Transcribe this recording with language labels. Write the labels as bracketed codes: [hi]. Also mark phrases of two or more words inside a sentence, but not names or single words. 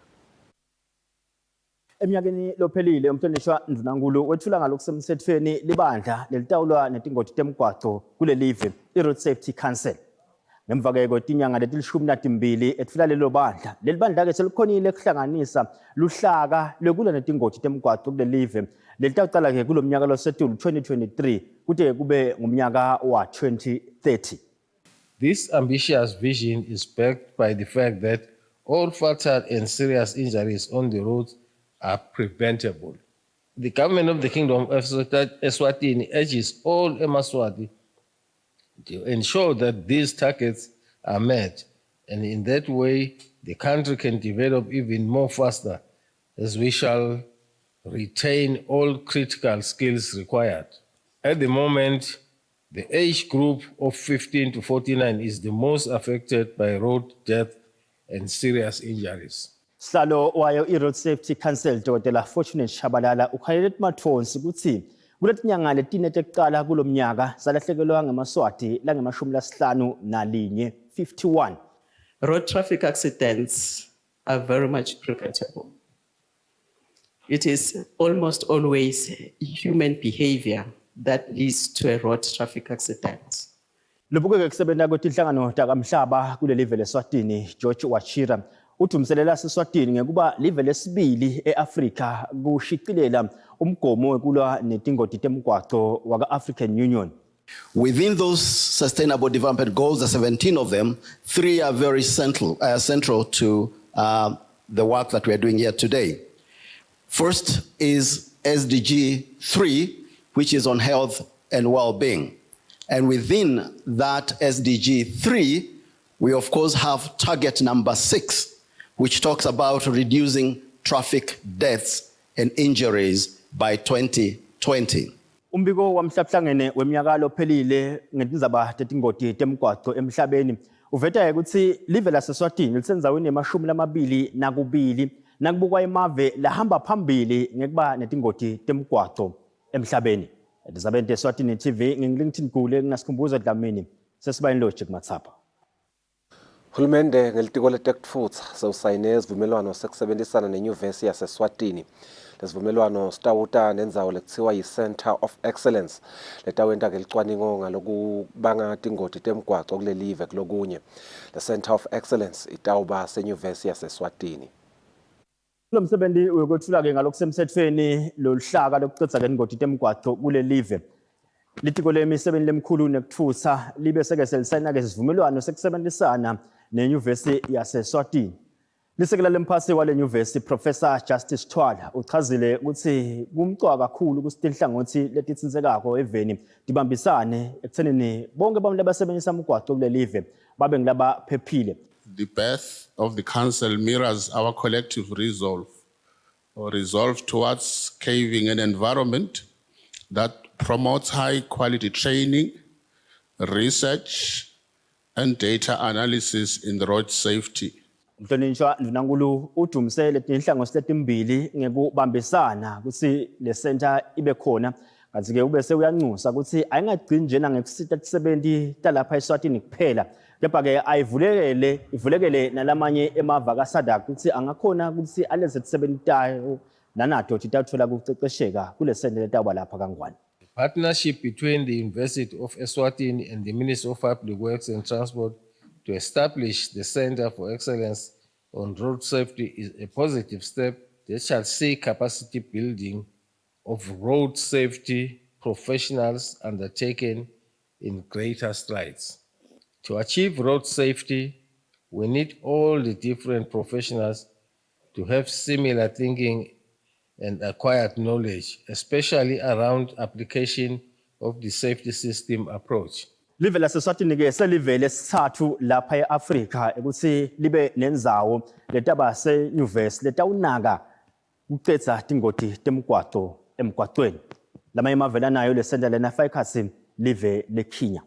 [ss] Eminyakeni lophelile umhlonishwa Ndunankulu wethula ngalokusemthethweni libandla lelitawulwa netingoti temgwaco kulelive i-Road Safety Council. Ngemva kwenyanga letilishumi etfula lelo bandla. Leli bandla-ke selikhonile kuhlanganisa luhlaka lwekulwa netingoti temgwaco kulelive lelitawucala-ke kulo mnyaka losetulu 2023 kude kube ngumnyaka wa 2030. [en] This ambitious vision is backed by the fact that all fatal and serious injuries on the roads are preventable. The government of the Kingdom of Eswatini urges all Emaswati to ensure that these targets are met, and in that way the country can develop even more faster, as we shall retain all critical skills required. At the moment, the age group of 15 to 49 is the most affected by road death and serious injuries. [ss] Sihlalo wayo i-Road Safety Council Dr. Fortunate Shabalala ukhalele mathonsi ukuthi kuletinyanga letine tekucala kulo mnyaka salahlekelwa ngemaswati lange-51. 51. [en] Road traffic accidents are very much preventable. It is almost always human behavior that leads to a road traffic accident. [ss] Lobuke kusebenta kwetinhlangano takamhlaba kulelive leSwatini, George Wachira uthumselela seSwatini ngekuba live lesibili eAfrika kushicilela umgomo wekulwa netingoti temgwaco waka-African Union. [en] Within those sustainable development goals, the 17 of them, 3 are very central to the work that we are doing here today. First is SDG 3, which is on health and well-being. And within that SDG 3, we of course have target number 6, which talks about reducing traffic deaths and injuries by 2020. [ss] Umbiko wamhlahlangene weminyaka lophelile ngetindzaba tetingoti temgwaco emhlabeni uveta ukuthi live laseSwatini lisendzaweni ye-22 nakubukwa imave lahamba phambili ngekuba netingoti temgwaco emhlabeni. Etisabeni teSwatini TV ngingilingithini kule nginasikhumbuzo Dlamini sesibayeni Lodge kuMatsapha. Hulumende ngelitiko letekutfutsa sewusayine isivumelwano sekusebenzisana nenyuvesi yaseSwatini. Lesivumelwano sitawuta nendzawo lekuthiwa yi-Center of Excellence letawenta-ke licwaningo ngalokubanga tingoti temgwaco kulelive kulokunye. The Center of Excellence itawuba senyuvesi yaseSwatini. Lo msebenzi uyokwethula-ke ngalokusemthethweni loluhlaka lokucedza ingoti temgwaco kulelive. Litiko lemisebenzi lemkhulu nekutfutsa libe seke selisayina-ke isivumelwano sekusebenzisana nenyuvesi yaseSwatini. Lisekela lemphathi wale nyuvesi Professor Justice Twala uchazile ukuthi kumcwa kakhulu ukuthi inhlangothi letitsinsekako eveni dibambisane ekuthenini bonke abantu labasebenzisa umgwaqo kule live babe ngilaba phephile. [en] The birth of the council mirrors our collective resolve towards caving an environment that promotes high quality training, research, and data analysis in the road safety. [ss] Mhlonishwa Ndvunankhulu udumise letinhlangothi letimbili ngekubambisana ukuthi le center ibe khona kanti ke ube seyanxusa ukuthi ayingagcini njena ngekusita tisebenti talapha eSwatini kuphela kepha ke ivulekele nalamanye emava kaSADC ukuthi angakhona ukuthi aleze tisebenti tayo nanato titathola kucecesheka kule center letaba lapha kangwane. [en] Partnership between the University of Eswatini and the Ministry of Public Works and Transport to establish the Center for Excellence on Road Safety is a positive step that shall see capacity building of road safety professionals undertaken in greater strides. To achieve road safety, we need all the different professionals to have similar thinking and acquired knowledge, especially around application of the safety system approach. [ss] Live laseSwatini ke selive lesithathu lapha eAfrika ukuthi libe nenzawo letaba senyuvesi letawunaka ucetha tingoti temgwaqo emgwaqweni. Lama emavela nayo le center lena faikhatsi live leKenya.